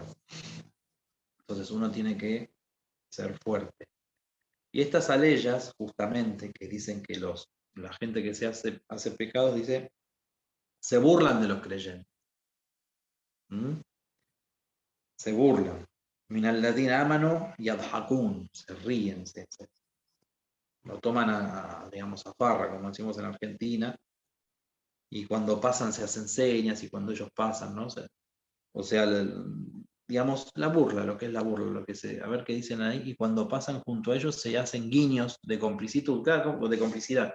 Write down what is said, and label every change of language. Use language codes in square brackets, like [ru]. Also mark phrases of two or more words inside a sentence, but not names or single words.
[es] Entonces uno tiene que ser fuerte. Y estas aleyas, justamente, que dicen que la gente que hace pecados, dice, se burlan de los creyentes. ¿Mm? Se burlan. [ar] من الذين آمنوا يضحكون, [es] se ríen, lo toman digamos, a farra, como decimos en Argentina, y cuando pasan se hacen señas, y cuando ellos pasan, ¿no? O sea, digamos, la burla, lo que es la burla, a ver qué dicen ahí, y cuando pasan junto a ellos se hacen guiños de complicidad, o de complicidad.